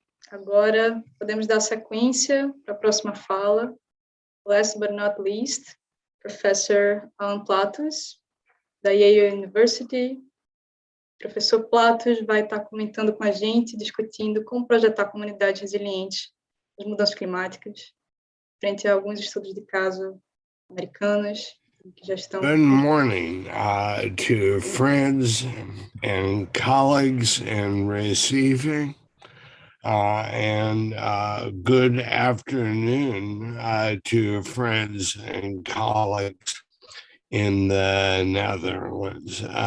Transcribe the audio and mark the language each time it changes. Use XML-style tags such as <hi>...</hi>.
<pt>Agora podemos dar sequência para a próxima fala.</pt> <en>Last but not least, Professor Alan Platos,</en> <pt>da</pt> <en>Yale University.</en> <pt>Professor Platos vai estar comentando com a gente, discutindo como projetar comunidades resilientes às mudanças climáticas, frente a alguns estudos de caso americanos que já estão...</pt> <en>Good morning to friends and colleagues in Recife, and good afternoon to friends and colleagues in the Netherlands.</en>